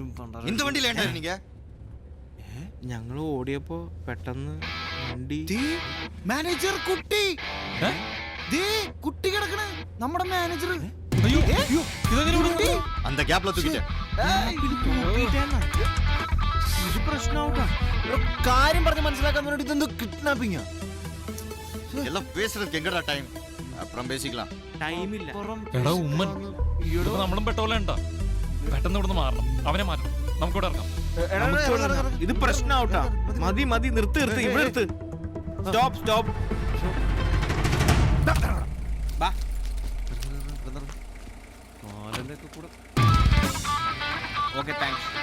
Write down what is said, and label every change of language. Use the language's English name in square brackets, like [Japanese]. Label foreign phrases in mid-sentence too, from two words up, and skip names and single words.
[Tamil] இந்த வண்டியில ஏன்டா நீங்க? [Malayalam] ഞങ്ങൾ ഓടിയപ്പോ പെട്ടെന്ന് വണ്ടി. മാനേജർ കുട്ടി കുട്ടി കിടക്കണ നമ്മുടെ മാനേജർ. [Tamil] அந்த கேப்ல தூக்கிட்டேன். [Malayalam] ഇത് പ്രശ്നമാവട്ടാ. കാര്യം പറഞ്ഞ് മനസ്സിലാക്കാൻ വേണ്ടി ഇതെന്തോ കിഡ്നാപ്പിംഗ്. [Tamil] எல்லாம் பேசுறதுக்கு எங்கடா டைம்? அப்புறம் பேசிக்கலாம். [Malayalam] ടൈമില്ല. എടാ ഉമ്മൻ, നമ്മളും പെട്ടോലേണ്ട. പെട്ടെന്ന് ഇവിടുന്ന് മാറണം, അവനെ മാറ്റണം. നമുക്കിവിടെ ഇറങ്ങാം. ഇത് പ്രശ്നമാവട്ടാ. മതി മതി, നിർത്ത് നിർത്ത്, ഇവിടെ നിർത്ത്. [English] stop stop. okay, thanks.